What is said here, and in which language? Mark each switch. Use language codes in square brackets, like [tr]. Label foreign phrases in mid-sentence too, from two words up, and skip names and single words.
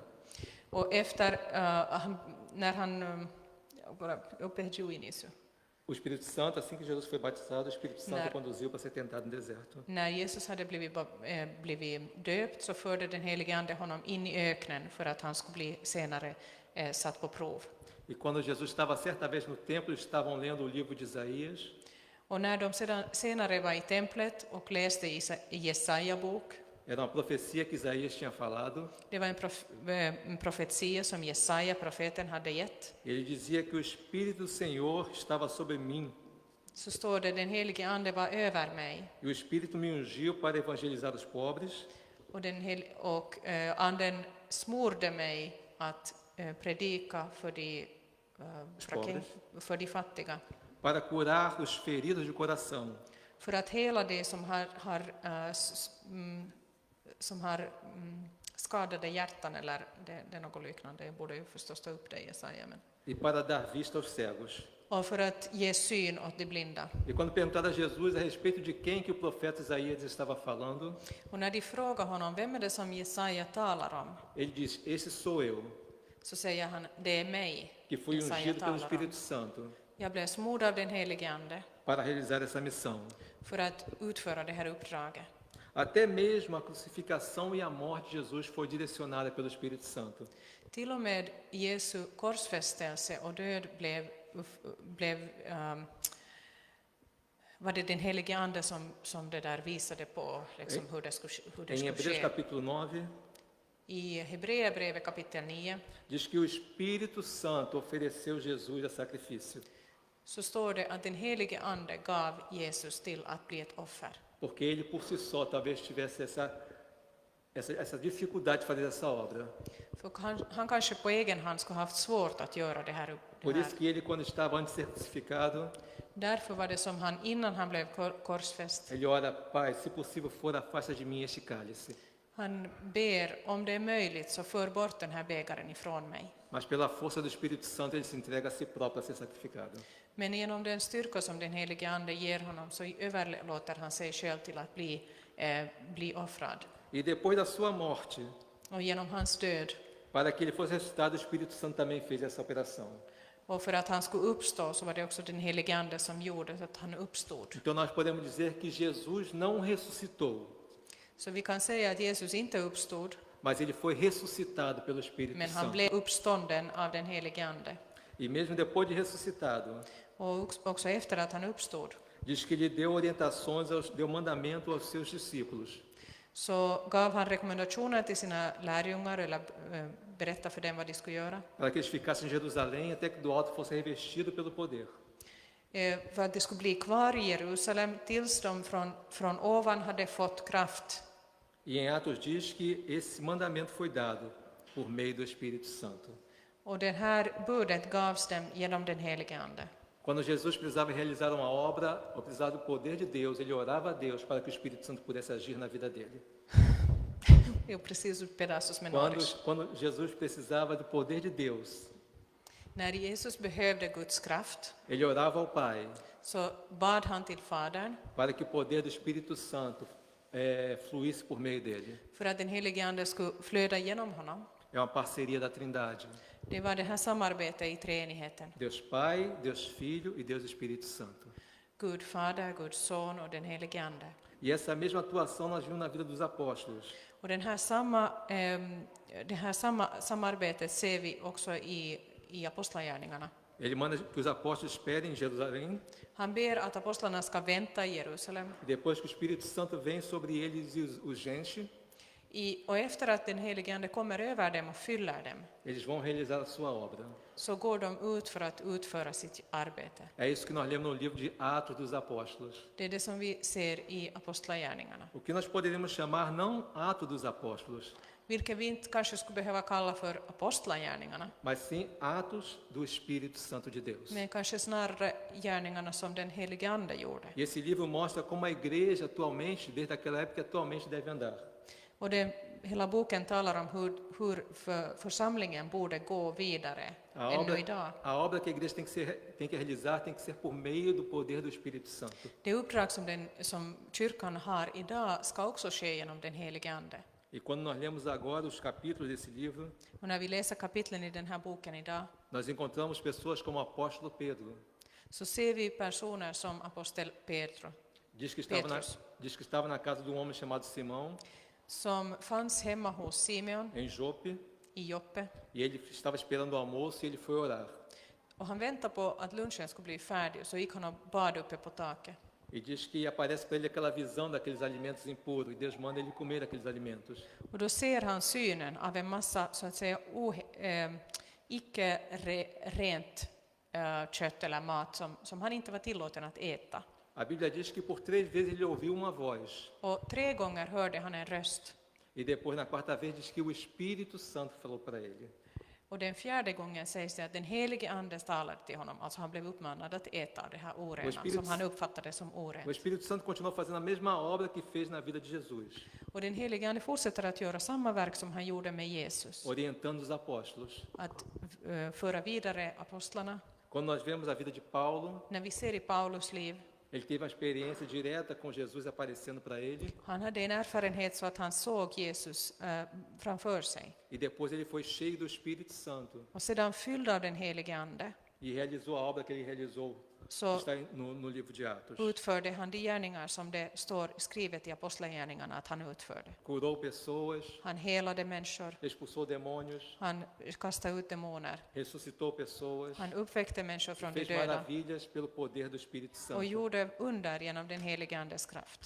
[sv] Och efter när han [pt] eu perdi o início. O Espírito Santo, assim que Jesus foi batizado, o Espírito Santo conduziu para ser tentado no deserto. [sv] När Jesus hade blivit döpt så förde den helige ande honom in i öknen för att han skulle bli senare satt på prov. [pt] E quando Jesus estava certa vez no templo, estavam lendo o livro de Isaías. [sv] Och när de senare var i templet och läste i Jesaja bok. [pt] Era uma profecia que Isaías tinha falado. [sv] Det var en profetia som Jesaja profeten hade gett. [pt] Ele dizia que o Espírito do Senhor estava sobre mim. [sv] Så står det, den helige ande var över mig. [pt] E o Espírito me ungiu para evangelizar os pobres. [sv] Och anden smorde mig att predika för de fattiga. [pt] Para curar os feridos de coração. [sv] För att hela de som har skadade hjärtan eller det är något liknande. Jag borde ju förstås ta upp det i Jesaja. [pt] E para dar vista aos cegos. [sv] Och för att ge syn åt de blinda. [pt] E quando perguntaram a Jesus a respeito de quem que o profeta Isaías estava falando, [sv] och när de frågar honom, vem är det som Jesaja talar om? [pt] Ele diz, esse sou eu. [sv] Så säger han, det är mig. [pt] Que fui ungido pelo Espírito Santo. [sv] Jag blev smord av den helige ande. [pt] Para realizar essa missão. [sv] För att utföra det här uppdraget. [pt] Até mesmo a crucificação e a morte de Jesus foi direcionada pelo Espírito Santo. [sv] Till och med Jesu korsfästelse och död var det den helige ande som det där visade på liksom hur det skulle [pt] Em Hebreus capítulo 9, [sv] I Hebreerbrevet kapitel 9 [pt] diz que o Espírito Santo ofereceu Jesus a sacrifício. [sv] Så står det att den helige ande gav Jesus till att bli ett offer. [pt] Porque ele por si só talvez tivesse essa dificuldade de fazer essa obra. [sv] För han kanske på egen hand skulle haft svårt att göra det här. [pt] Por isso que ele, quando estava antes de ser crucificado, [sv] Därför var det som han innan han blev korsfäst. [pt] ele ora, Pai, se possível for, afasta de mim este cálice. [sv] Han ber, om det är möjligt så för bort den här bägaren ifrån mig. [pt] Mas pela força do Espírito Santo ele se entrega a si próprio a ser sacrificado. [sv] Men genom den styrka som den helige ande ger honom så överlåter han sig själv till att bli offrad. [pt] E depois da sua morte, [sv] Och genom hans död, [pt] para que ele fosse ressuscitado, o Espírito Santo também fez essa operação. [sv] och för att han skulle uppstå så var det också den helige ande som gjorde att han uppstod. [pt] Então nós podemos dizer que Jesus não ressuscitou, [sv] Så vi kan säga att Jesus inte uppstod, [pt] mas ele foi ressuscitado pelo Espírito [sv] men han [pt] Santo. [sv] blev uppstånden av den helige ande. [pt] E mesmo depois de ressuscitado, [sv] Och också efter att han uppstod [pt] diz que ele deu orientações, deu mandamento aos seus discípulos. [sv] så gav han rekommendationer till sina lärjungar eller berättade för dem vad de skulle göra. [pt] Para que eles ficassem em Jerusalém até que do alto fosse revestido pelo poder. [sv] För att de skulle bli kvar i Jerusalem tills de från ovan hade fått kraft. [pt] E em Atos diz que esse mandamento foi dado por meio do Espírito Santo. [sv] Och det här budet gavs dem genom den helige ande. [pt] Quando Jesus precisava realizar uma obra, ou precisava do poder de Deus, ele orava a Deus para que o Espírito Santo pudesse agir na vida dele. Eu preciso de pedaços menores. Quando Jesus precisava do poder de Deus, [sv] När Jesus behövde Guds kraft [pt] ele orava ao Pai [sv] så bad han till Fadern [pt] para que o poder do Espírito Santo fluísse por meio dele. [sv] för att den helige ande skulle flöda genom honom. [pt] É uma parceria da Trindade. [sv] Det var det här samarbetet i treenigheten. [pt] Deus Pai, Deus Filho e Deus Espírito Santo. [sv] Gud Fader, Gud Son och den helige ande. [pt] E essa mesma atuação nós vimos na vida dos apóstolos. [sv] Och det här samarbetet ser vi också i apostlagärningarna. [pt] Ele manda que os apóstolos esperem em Jerusalém, [sv] Han ber att apostlarna ska vänta i Jerusalem. [pt] e depois que o Espírito Santo vem sobre eles e os enche, [sv] Och efter att den helige Ande kommer över dem och fyller dem, [pt] eles vão realizar a sua obra. [sv] så går de ut för att utföra sitt arbete. [pt] É isso que nós lemos no livro de Atos dos Apóstolos. [sv] Det är det som vi ser i apostlagärningarna. [pt] O que nós poderíamos chamar não Atos dos Apóstolos, [sv] Vilket vi inte kanske skulle behöva kalla för apostlagärningarna, [pt] mas sim Atos do Espírito Santo de Deus. [sv] men kanske snarare gärningarna som den helige Ande gjorde. [pt] E esse livro mostra como a igreja atualmente, desde aquela época, atualmente deve andar. [sv] Och hela boken talar om hur församlingen borde gå vidare ännu idag. [pt] A obra que a igreja tem que realizar tem que ser por meio do poder do Espírito Santo. [sv] Det uppdrag som kyrkan har idag ska också ske genom den helige Ande. [pt] E quando nós lemos agora os capítulos desse livro, [sv] Och när vi läser kapitlen i den här boken idag, [pt] nós encontramos pessoas como o apóstolo Pedro, [sv] så ser vi personer som apostel Petrus, [pt] diz que estava na casa de homem chamado Simão, [sv] som fanns hemma hos Simeon [pt] em Jope, [sv] i Joppe. [pt] e ele estava esperando o almoço e ele foi orar. [sv] Och han väntade på att lunchen skulle bli färdig, så gick han och bad uppe på taket. [pt] E diz que aparece para ele aquela visão daqueles alimentos impuros, e Deus manda ele comer aqueles alimentos. [sv] Och då ser han synen av en massa, så att säga, icke rent kött eller mat som han inte var tillåten att äta. [pt] A Bíblia diz que por 3 vezes ele ouviu uma voz. [sv] Och 3 gånger hörde han en röst. [pt] E depois, na quarta vez, diz que o Espírito Santo falou para ele. [sv] Och den 4:e gången sägs det att den helige Ande talade till honom, alltså han blev uppmanad att äta det här orena som han uppfattade som [pt] O [sv] orent. [pt] Espírito Santo continuou fazendo a mesma obra que fez na vida de Jesus, [sv] Och den helige Ande fortsätter att göra samma verk som han gjorde med Jesus, [pt] orientando os apóstolos. [sv] att föra vidare apostlarna. [pt] Quando nós vemos a vida de Paulo, [sv] När vi ser i Paulus liv, [pt] ele teve uma experiência direta com Jesus aparecendo para ele, [sv] han hade en erfarenhet så att han såg Jesus framför sig. [pt] e depois ele foi cheio do Espírito Santo [sv] Och sedan fylld av den helige Ande, [pt] e realizou a obra que ele realizou, que [sv] så [pt] está no livro de Atos. [sv] utförde han de gärningar som det står skrivet i apostlagärningarna att han utförde. [pt] Curou pessoas, [sv] Han helade människor, [pt] expulsou demônios, [sv] han kastade ut demoner, [pt] ressuscitou pessoas, [sv] han uppväckte människor från de [pt] fez [sv] döda [pt] maravilhas pelo poder do Espírito [sv] och [pt] Santo. [sv] gjorde under genom den helige Andes kraft.